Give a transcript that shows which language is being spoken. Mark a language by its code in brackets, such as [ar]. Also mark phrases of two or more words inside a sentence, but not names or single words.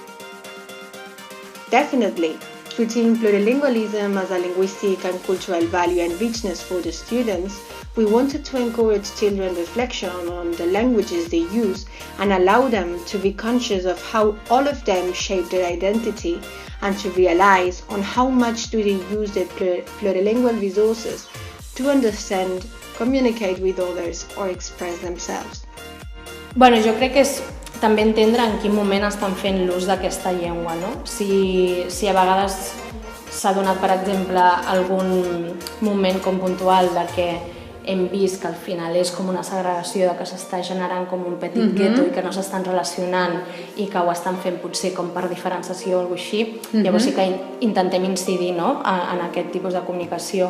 [en] Definitely, treating plurilingualism as a linguistic and cultural value and richness for the students, we wanted to encourage children reflection on the languages they use and allow them to be conscious of how all of them shape their identity and to realize on how much do they use their plurilingual resources to understand, communicate with others or express themselves. [ca] Bueno, jo crec que és també entendre en quin moment estan fent l'ús d'aquesta llengua, no? Si a vegades s'ha donat, per exemple, algun moment com puntual de que hem vist que al final és com una segregació, de que s'està generant com un petit gueto i que no s'estan relacionant i que ho estan fent potser com per diferenciació o alguna cosa així, llavors sí que intentem incidir, no?, en aquest tipus de comunicació.